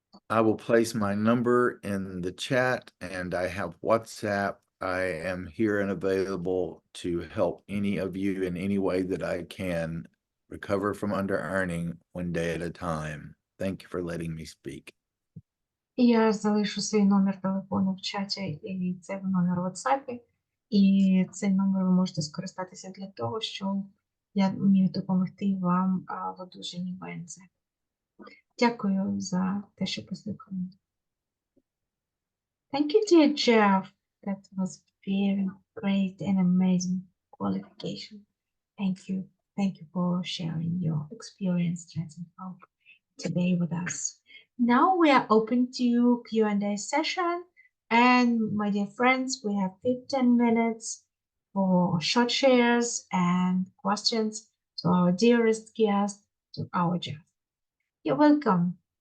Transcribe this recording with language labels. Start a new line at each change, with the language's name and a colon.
English: I will place my number in the chat, and I have WhatsApp. I am here and available to help any of you in any way that I can recover from under earning one day at a time. Thank you for letting me speak.
Ukrainian: Я залишу свій номер телефону в чаті, і це номер в WhatsApp. І цей номер ви можете скористатися для того, щоб я вмію допомогти вам в одужанні ВНЗ. Дякую за те, що послухали.
English: Thank you, dear Jeff. That was very great and amazing qualification. Thank you. Thank you for sharing your experience, strength, and hope today with us. Now we are open to Q&A session. And my dear friends, we have 15 minutes for short shares and questions to our dearest guest, to our Jeff. You're welcome.